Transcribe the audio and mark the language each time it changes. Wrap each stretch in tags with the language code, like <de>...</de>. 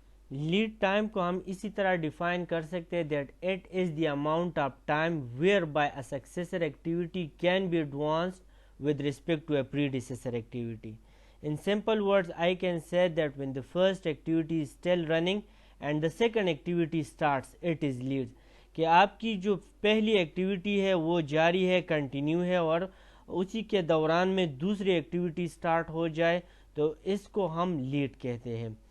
<ur>Lead time کو ہم اسی طرح ڈیفائن کر سکتے ہیں</ur> <en>That it is the amount of time where by a successor activity can be advanced with respect to a predecessor activity. In simple words, I can say that when the first activity is still running and the second activity starts, it is lead.</en> <ur>کہ آپ کی جو پہلی activity ہے وہ جاری ہے، continue ہے، اور اسی کے دوران میں دوسری ایکٹیویٹی سٹارٹ ہو جائے تو اس کو ہم لیڈ کہتے ہیں.</ur>